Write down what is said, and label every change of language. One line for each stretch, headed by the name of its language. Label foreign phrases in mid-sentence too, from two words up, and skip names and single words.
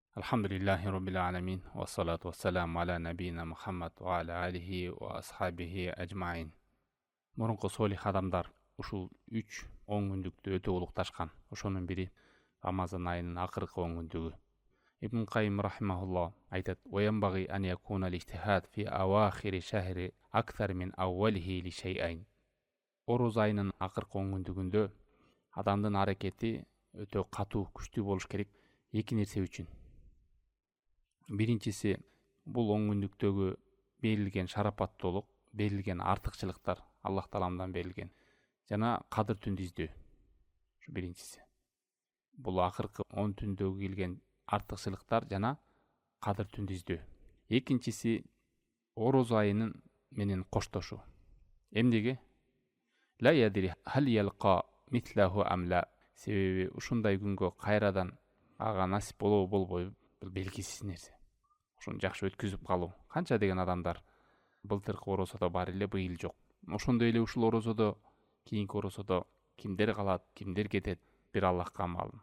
Arabic: الحمد لله رب العالمين والصلاة والسلام على نبينا محمد وعلى آله وأصحابه أجمعين.
Kyrgyz: Мурунку салих адамдар ушул 3 10 күндүктү өтө улукташкан. Ошонун бири Рамазан айынын акыркы 10 күндүгү.
Arabic: Ибн Кайим рахимахуллах айтат: "وينبغي أن يكون الاجتهاد في أواخر الشهر أكثر من أوله لشيء."
Kyrgyz: Ороз айынын акыркы 10 күндүгүндө адамдын аракети өтө катуу, күчтүү болуш керек эки нерсе үчүн. Биринчиси, бул 10 күндүктөгү берилген шарапаттуулук, берилген артыкчылыктар Аллах Тааламдан берилген жана кадыр түндү издөө. Ушу биринчиси. Бул акыркы 10 түндөгү келген артыкчылыктар жана кадыр түндү издөө. Экинчиси, ороз айынын менен коштошуу. Эмнеге?
Arabic: لا يدري هل يلقى مثله أم لا.
Kyrgyz: Себеби ушундай күнгө кайрадан ага насип болобу болбойбу, бул белгисиз нерсе. Ошону жакшы өткүзүп калуу. Канча деген адамдар былтыркы орозодо бар эле, быйыл жок. Ошондой эле ушул орозодо, кийинки орозодо кимдер калат, кимдер кетет, бир Аллахка маалым.